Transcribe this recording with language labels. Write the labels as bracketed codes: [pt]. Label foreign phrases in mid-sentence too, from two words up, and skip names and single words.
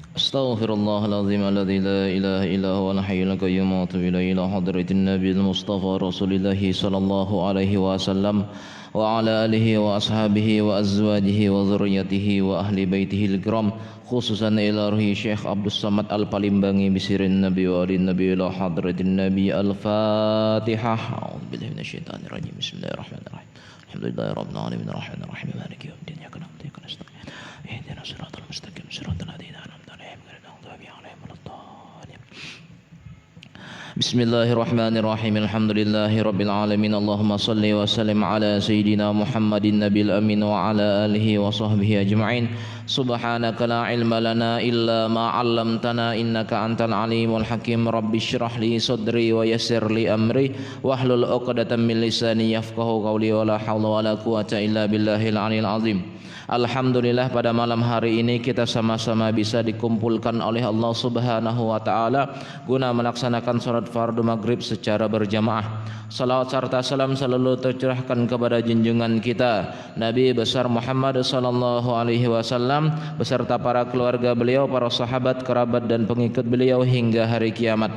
[ar] أستغفر الله العظيم الذي لا إله إلا هو الحي القيوم وأتوب إليه إلى حضرة النبي المصطفى رسول الله صلى الله عليه وسلم وعلى آله وأصحابه وأزواجه وذرياته وأهل بيته الكرام خصوصا إلى روح شيخ عبد الصمد الفلمباني بسر النبي وآل النبي إلى حضرة النبي الفاتحة. أعوذ بالله من الشيطان الرجيم. بسم الله الرحمن الرحيم. الحمد لله رب العالمين الرحمن الرحيم مالك يوم الدين إياك نعبد وإياك نستعين اهدنا الصراط المستقيم صراط الذين أنعمت عليهم غير المغضوب عليهم ولا الضالين. بسم الله الرحمن الرحيم. الحمد لله رب العالمين. اللهم صل وسلم على سيدنا محمد النبي الأمين وعلى آله وصحبه أجمعين. سبحانك لا علم لنا إلا ما علمتنا إنك أنت العليم الحكيم. رب اشرح لي صدري ويسر لي أمري واحلل عقدة من لساني يفقهوا قولي ولا حول ولا قوة إلا بالله العلي العظيم. [id] Alhamdulillah pada malam hari ini kita sama-sama bisa dikumpulkan oleh Allah [ar] سبحانه وتعالى [id] guna melaksanakan salat fardu maghrib secara berjamaah. Salawat serta salam selalu tercurahkan kepada junjungan kita Nabi besar Muhammad [ar] صلى الله عليه وسلم [id] beserta para keluarga beliau, para sahabat, kerabat dan pengikut beliau hingga hari kiamat.